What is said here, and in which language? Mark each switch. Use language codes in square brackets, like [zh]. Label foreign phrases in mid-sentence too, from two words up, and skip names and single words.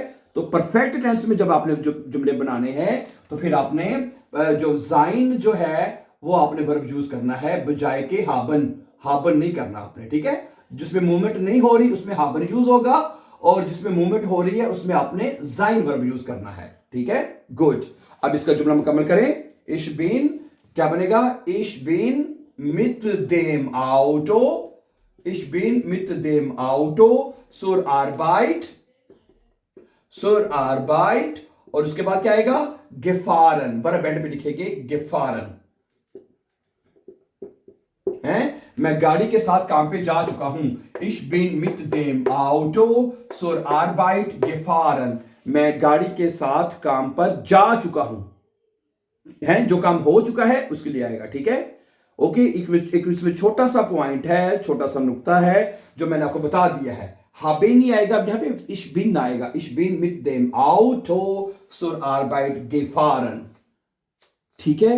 [hi] तो [en] perfect tense [hi] में जब आपने जो जुमले बनाने हैं, तो फिर आपने जो जाइन जो है वो आपने [en] verb use [hi] करना है, बजाय के हाबन। हाबन नहीं करना आपने, ठीक है। जिसमें मूवमेंट नहीं हो रही उसमें हाबन यूज होगा, और जिसमें मूवमेंट हो रही है उसमें आपने जाइन [en] verb use [hi] करना है, ठीक है। गुड। अब इसका जुमला मुकम्मल करें। [de] ich bin [hi] क्या बनेगा? [de] ich bin mit dem Auto, ich bin mit dem Auto zur Arbeit, [hi] और उसके बाद क्या आएगा? gefahren, [en] verb end [hi] पे लिखेंगे gefahren है। मैं गाड़ी के साथ काम पे जा चुका हूं, [de] ich bin mit dem Auto zur Arbeit gefahren, [hi] मैं गाड़ी के साथ काम पर जा चुका हूं, है, जो काम हो चुका है उसके लिए आएगा, ठीक है। ओके, एक इसमें छोटा सा पॉइंट है, छोटा सा नुक्ता है जो मैंने आपको बता दिया है। हाबे नहीं आएगा, अब यहां पे [de] ich bin [hi] आएगा, [de] ich bin mit dem Auto zur Arbeit gefahren, [hi] ठीक है।